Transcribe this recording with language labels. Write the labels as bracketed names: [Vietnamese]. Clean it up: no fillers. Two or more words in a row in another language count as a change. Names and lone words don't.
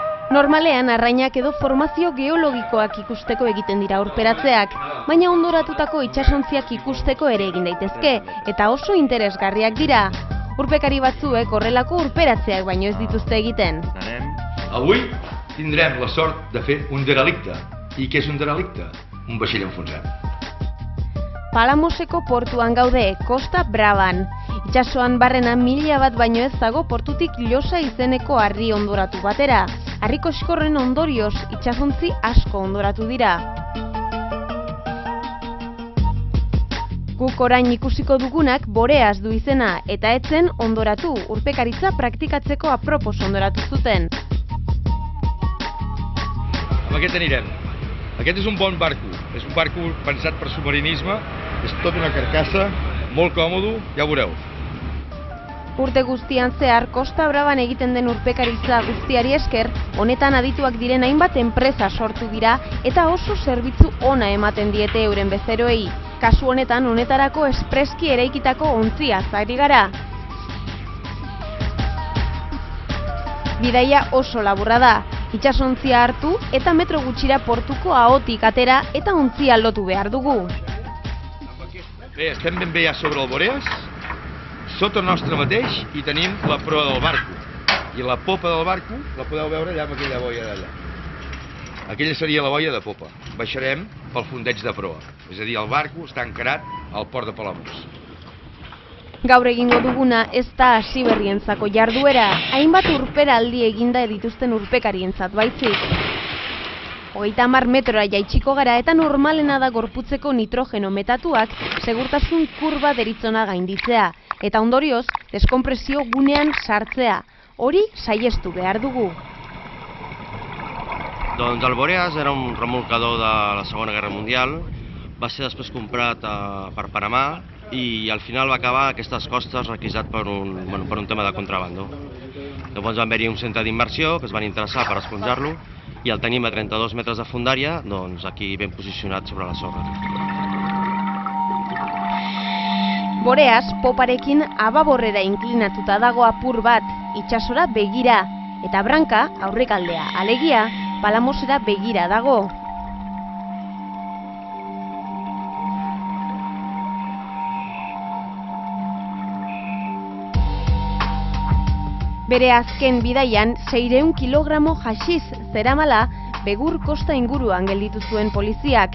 [Basque] Normalean arrainak edo formazio geologikoak ikusteko egiten dira urperatzeak, baina ondoratutako itsasontziak ikusteko ere egin daitezke, eta oso interesgarriak dira. Urpekari batzuek horrelako urperatzeak baino ez dituzte egiten. [Catalan] Avui tindrem la sort de fer un derelicte. I què és un derelicte? Un vaixell enfonsat. [Basque] Palamoseko portuan gaude, Costa Bravan. Itsasoan barrena 1000 bat baino ez dago portutik Llosa izeneko harri ondoratu batera. Harriko eskorren ondorioz itsasontzi asko ondoratu dira. Guk orain ikusiko dugunak Boreas du izena eta etzen ondoratu, urpekaritza praktikatzeko apropos ondoratu zuten. [Catalan] Amb aquest anirem. Aquest és un bon barco. És un barco pensat per submarinisme. És tota una carcassa, molt còmodo, ja ho veureu. [Basque] Urte guztian zehar, Costa Bravan egiten den urpekaritza guztiari esker, honetan adituak diren hainbat enpresa sortu dira eta oso zerbitzu ona ematen diete euren bezeroei. Kasu honetan, honetarako espreski eraikitako ontziaz ari gara. Bidaia oso laburra da. Itsasontzia hartu eta metro gutxira portuko ahotik atera eta ontzia lotu behar dugu. [Catalan] Bé, estem ben bé ja sobre el Boreas, sota nostre mateix i tenim la proa del barco. I la popa del barco la podeu veure allà amb aquella boia d'allà. Aquella seria la boia de popa. Baixarem pel fondeig de proa. És a dir, el barco està encarat al port de Palamós. [Basque] Gaur egingo duguna ez da hasi berrientzako jarduera, hainbat urperaldi eginda dituzten urpekarientzat baizik. 30 metrora jaitsiko gara eta normalena da gorputzeko nitrogeno metatuak segurtasun kurba deritzona gainditzea, eta ondorioz deskompresio gunean sartzea. Hori saihestu behar dugu. [Catalan] Doncs el Boreas era un remolcador de la Segona Guerra Mundial, va ser després comprat per Panamà i al final va acabar a aquestes costes requisat per un tema de contrabando. Llavors va haver-hi un centre d'immersió que es van interessar per esponjar-lo i el tenim a 32 metres de fondària, doncs aquí ben posicionat sobre la sorra. [Basque] Boreas poparekin ababorrera inklinatuta dago apur bat, itsasora begira, eta branka aurrekaldea, alegia, Palamosera begira dago. Bere azken bidaian 600 kilogramo haxiz zeramala Begur kosta inguruan gelditu zuen poliziak.